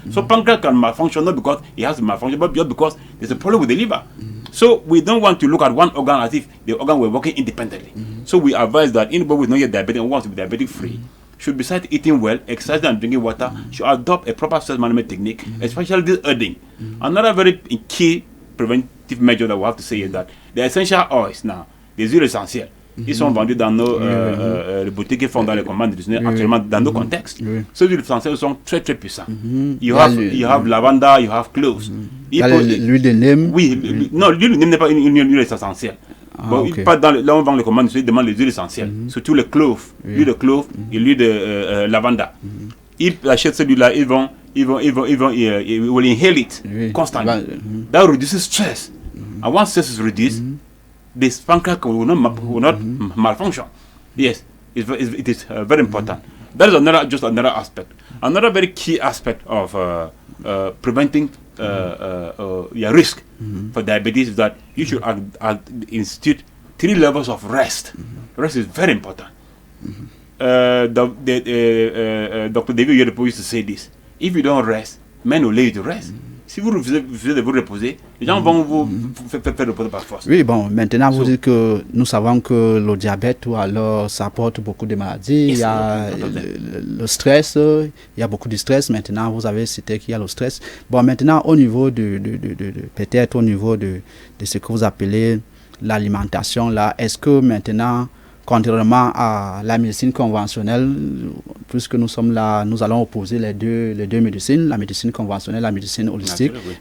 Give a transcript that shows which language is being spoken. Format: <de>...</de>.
<en>So pancreas can malfunction not because it has to malfunction, but just because there's a problem with the liver. So we don't want to look at one organ as if the organ were working independently. So we advise that anybody who is not yet diabetic and wants to be diabetic free should, besides eating well, exercising and drinking water, should adopt a proper stress management technique, especially this earthing. Another very key preventive measure that we have to say is that the essential oils now,</en> <fr>les huiles essentielles, ils sont vendus dans nos boutiques qui font dans les commandes nutritionnelles actuellement dans nos contextes. Ces huiles essentielles sont très très puissantes.</fr> <en>You have lavanda, you have cloves.</en> <fr>L'huile de Neem. Oui, non, l'huile de Neem n'est pas une huile essentielle. Bon, pas là on vend les commandes, ils demandent les huiles essentielles, surtout les cloves, l'huile de clove et l'huile de lavanda. Ils achètent celui-là, ils</fr> <en>will inhale it constantly. That reduces stress. And once stress is reduced, this pancreas will not malfunction. Yes, it is very important. That is another aspect. Another very key aspect of preventing your risk for diabetes is that you should institute 3 levels of rest. Rest is very important. Dr. David Oyedepo used to say this: if you don't rest, men will lay you to rest.</en> <fr>Si vous refusez de vous reposer, les gens vont vous faire reposer par force. Oui, bon, maintenant vous dites que nous savons que le diabète, ou alors ça apporte beaucoup de maladies. Il y a le stress, il y a beaucoup de stress. Maintenant, vous avez cité qu'il y a le stress. Bon, maintenant, au niveau peut-être au niveau de ce que vous appelez l'alimentation, là, est-ce que maintenant, contrairement à la médecine conventionnelle, puisque nous sommes là, nous allons opposer les deux médecines, la médecine conventionnelle, la médecine holistique. Oui.</fr>